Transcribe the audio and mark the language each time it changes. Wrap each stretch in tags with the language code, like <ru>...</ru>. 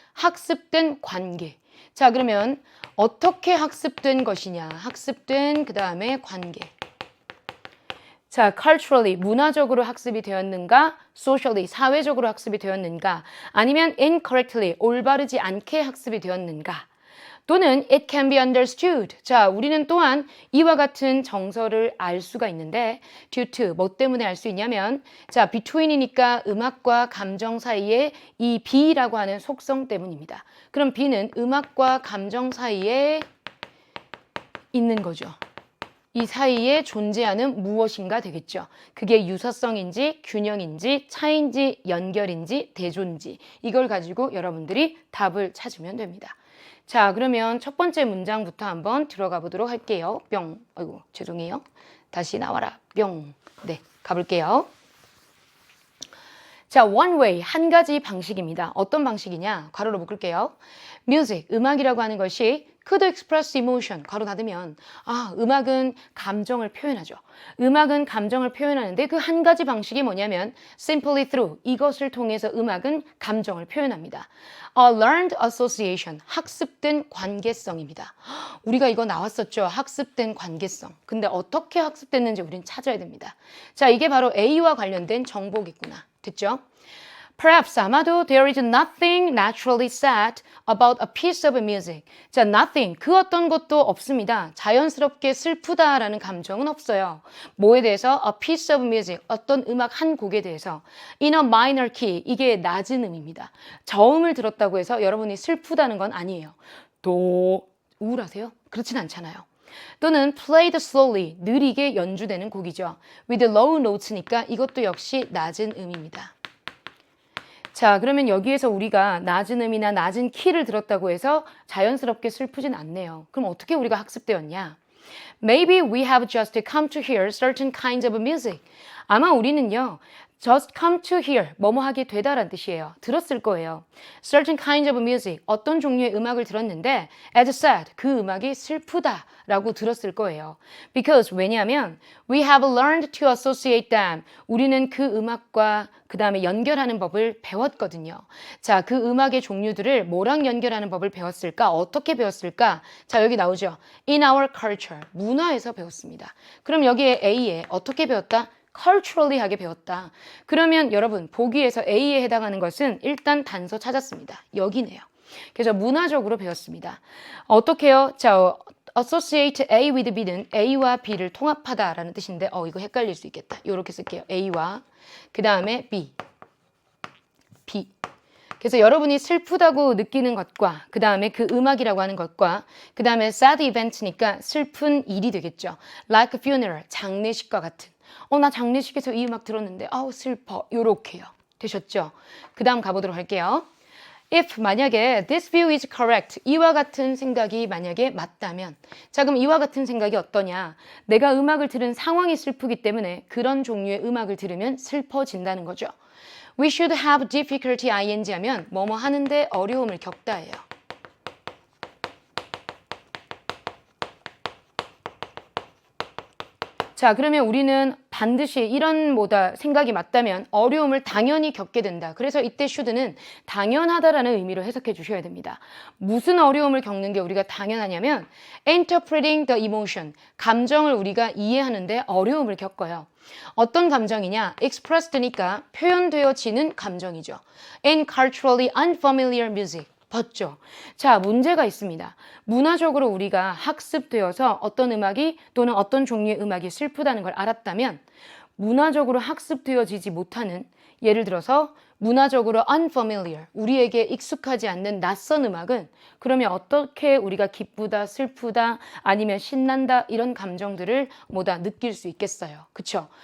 <ko>학습된 관계. 자, 그러면 어떻게 학습된 것이냐. 학습된 그 다음에 관계. 자, culturally, 문화적으로 학습이 되었는가? socially, 사회적으로 학습이 되었는가? 아니면 incorrectly, 올바르지 않게 학습이 되었는가? 또는</ko> <en>it can be understood.</en> <ko>자, 우리는 또한 이와 같은 정서를 알 수가 있는데 due to, 뭐 때문에 알 수 있냐면 자, between이니까 음악과 감정 사이에 이 be라고 하는 속성 때문입니다. 그럼 be는 음악과 감정 사이에 있는 거죠. 이 사이에 존재하는 무엇인가 되겠죠. 그게 유사성인지 균형인지 차이인지 연결인지 대조인지 이걸 가지고 여러분들이 답을 찾으면 됩니다. 자, 그러면 첫 번째 문장부터 한번 들어가 보도록 할게요. 뿅. 아이고, 죄송해요. 다시 나와라. 뿅. 네, 가볼게요. 자,</ko> <en>one way,</en> <ko>한 가지 방식입니다. 어떤 방식이냐? 괄호로 묶을게요. music, 음악이라고 하는 것이</ko> <en>could express emotion,</en> <ko>괄호 닫으면 음악은 감정을 표현하죠. 음악은 감정을 표현하는데 그 한 가지 방식이 뭐냐면</ko> <en>simply through,</en> <ko>이것을 통해서 음악은 감정을 표현합니다.</ko> <en>A learned association,</en> <ko>학습된 관계성입니다. 우리가 이거 나왔었죠. 학습된 관계성. 근데 어떻게 학습됐는지 우리는 찾아야 됩니다. 자, 이게 바로 A와 관련된 정보겠구나. 됐죠?</ko> <en>Perhaps,</en> <ko>아마도</ko> <en>there is nothing naturally sad about a piece of music.</en> <ko>자, nothing, 그 어떤 것도 없습니다. 자연스럽게 슬프다라는 감정은 없어요. 뭐에 대해서?</ko> <en>A piece of music,</en> <ko>어떤 음악 한 곡에 대해서.</ko> <en>In a minor key,</en> <ko>이게 낮은 음입니다. 저음을 들었다고 해서 여러분이 슬프다는 건 아니에요. 또 우울하세요? 그렇진 않잖아요. 또는</ko> <en>played slowly,</en> <ko>느리게 연주되는 곡이죠.</ko> <en>with low notes</en> <ko>니까 이것도 역시 낮은 음입니다. 자, 그러면 여기에서 우리가 낮은 음이나 낮은 키를 들었다고 해서 자연스럽게 슬프진 않네요. 그럼 어떻게 우리가 학습되었냐?</ko> <en>Maybe we have just come to hear certain kinds of music.</en> <ko>아마 우리는요,</ko> <en>just come to hear,</en> <ko>뭐뭐 하게 되다란 뜻이에요. 들었을 거예요.</ko> <en>certain kinds of music,</en> <ko>어떤 종류의 음악을 들었는데</ko> <en>as sad,</en> <ko>그 음악이 슬프다 라고 들었을 거예요.</ko> <en>Because,</en> <ko>왜냐하면</ko> <en>we have learned to associate them.</en> <ko>우리는 그 음악과 그 다음에 연결하는 법을 배웠거든요. 자, 그 음악의 종류들을 뭐랑 연결하는 법을 배웠을까? 어떻게 배웠을까? 자, 여기 나오죠.</ko> <en>In our culture,</en> <ko>문화에서 배웠습니다. 그럼 여기에 A에 어떻게 배웠다? culturally 하게 배웠다. 그러면 여러분 보기에서 A에 해당하는 것은 일단 단서 찾았습니다. 여기네요. 그래서 문화적으로 배웠습니다. 어떻게요? 자,</ko> <en>associate A with B</en> <ko>는 A와 B를 통합하다라는 뜻인데 이거 헷갈릴 수 있겠다. 이렇게 쓸게요. A와 그 다음에 B. 그래서 여러분이 슬프다고 느끼는 것과 그 다음에 그 음악이라고 하는 것과 그 다음에</ko> <en>sad event</en> <ko>니까 슬픈 일이 되겠죠.</ko> <en>Like a funeral,</en> <ko>장례식과 같은. 나 장례식에서 이 음악 들었는데 슬퍼. 요렇게요. 되셨죠? 그 다음 가보도록 할게요. If 만약에</ko> <en>this view is correct,</en> <ko>이와 같은 생각이 만약에 맞다면 자, 그럼 이와 같은 생각이 어떠냐? 내가 음악을 들은 상황이 슬프기 때문에 그런 종류의 음악을 들으면 슬퍼진다는 거죠.</ko> <en>We should have difficulty</en> <ko>ing 하면 뭐뭐 하는데 어려움을 겪다예요. 자, 그러면 우리는 반드시 이런 생각이 맞다면 어려움을 당연히 겪게 된다. 그래서 이때 should는 당연하다라는 의미로 해석해 주셔야 됩니다. 무슨 어려움을 겪는 게 우리가 당연하냐면</ko> <en>interpreting the emotion,</en> <ko>감정을 우리가 이해하는데 어려움을 겪어요. 어떤 감정이냐? expressed니까 표현되어지는 감정이죠.</ko> <en>in culturally unfamiliar music.</en> <ko>봤죠? 자, 문제가 있습니다. 문화적으로 우리가 학습되어서 어떤 음악이 또는 어떤 종류의 음악이 슬프다는 걸 알았다면 문화적으로 학습되어지지 못하는 예를 들어서 문화적으로 unfamiliar, 우리에게 익숙하지 않는 낯선 음악은 그러면 어떻게 우리가 기쁘다, 슬프다, 아니면 신난다 이런 감정들을 느낄 수 있겠어요. 그쵸?</ko>